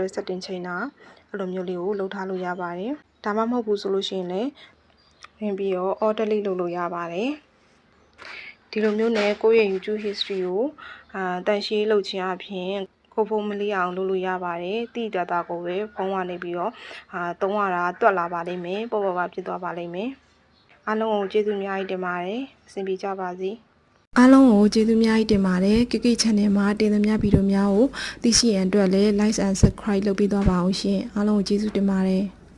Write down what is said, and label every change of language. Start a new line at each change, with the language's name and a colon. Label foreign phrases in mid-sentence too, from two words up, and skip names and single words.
Burmese: setting ချိန်တာအဲ့လိုမျိုးလေးကိုလုပ်ထားလို့ရပါတယ်ဒါမှမဟုတ်ဘူးဆိုလို့ရှိရင်လည်းဝင်ပြီးတော့
English: auto delete
Burmese: လုပ်လို့ရပါတယ်ဒီလိုမျိုးနဲ့ကိုယ့်ရဲ့ YouTube history ကိုတန်ရှင်းလုပ်ခြင်းအပြင်ကိုဖုန်းမလေးအောင်လုပ်လို့ရပါတယ်တိတတာကိုပဲဖုန်းကနေပြီးတော့သုံးရတာတွက်လာပါလိမ့်မယ်ပေါ့ပေါ့ဖြစ်သွားပါလိမ့်မယ်အားလုံးကိုကျေးဇူးအများကြီးတင်ပါတယ်အဆင်ပြေကြပါစေ အားလုံးကိုကျေးဇူးအများကြီးတင်ပါတယ်ကိကိ channel မှာတင်သမျှဗီဒီယိုများကိုသိရှိရန်အတွက်လည်း
English: like and subscribe
Burmese: လုပ်ပေးသွားပါအောင်ရှင်အားလုံးကိုကျေးဇူးတင်ပါတယ်